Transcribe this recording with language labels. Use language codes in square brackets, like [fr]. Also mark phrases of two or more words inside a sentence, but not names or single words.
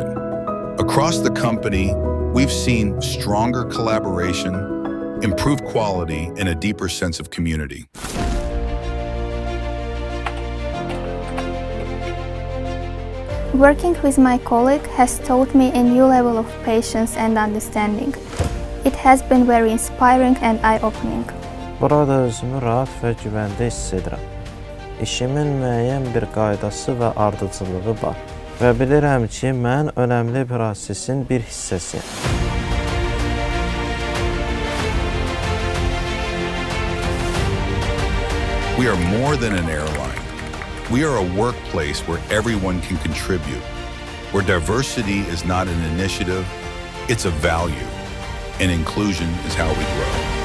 [en] Across the company, we've seen stronger collaboration, improved quality, and a deeper sense of community. Working with my colleague has taught me a new level of patience and understanding. It has been very inspiring and eye-opening. [az] Burada özümü rahat və güvəndə hiss edirəm. İşimin müəyyən bir qaydası və ardıcıllığı var və bilirəm ki, mən önəmli prosesin bir hissəsiyəm. [en] We are more than an airline. We are a workplace where everyone can contribute, where diversity is not an initiative, it's a value, and inclusion is how we grow.